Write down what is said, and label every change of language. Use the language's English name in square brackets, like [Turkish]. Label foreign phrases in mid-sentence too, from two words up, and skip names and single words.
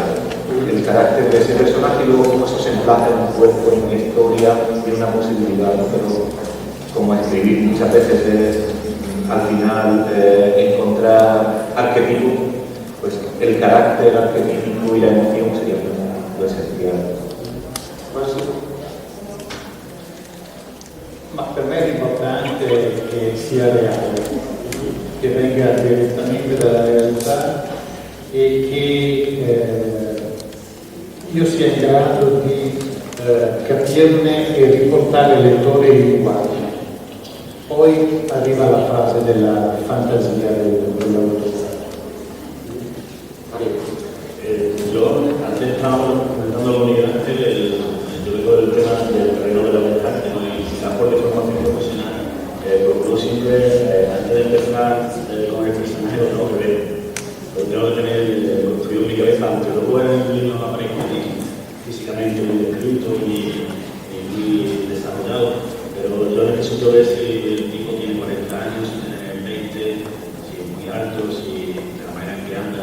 [Spanish] El carácter de ese personaje y luego cómo eso se emplaza en un cuerpo, en una historia, en una posibilidad, ¿no? Pero como escribir muchas veces es al final encontrar arquetipo, pues el carácter arquetípico y la emoción sería lo esencial. [Italian] Ma per me è importante che sia reale, che venga direttamente dalla realtà e che io sia in grado di capirne e riportare il lettore in linguaggio. Poi arriva la fase della fantasia dell'autore. [Spanish] Yo, antes estábamos comentando con Miguel Ángel, yo veo el tema del terreno de la mentalidad, ¿no? Y quizás por de formación profesional, procuro siempre, antes de empezar con el personaje, lo tengo que ver. Lo tengo que tener construido en mi cabeza, aunque luego en el libro no aparezca físicamente muy descrito y muy desarrollado, pero yo necesito ver si el tipo tiene 40 años, si tiene 20, si es muy alto, si de la manera en que anda.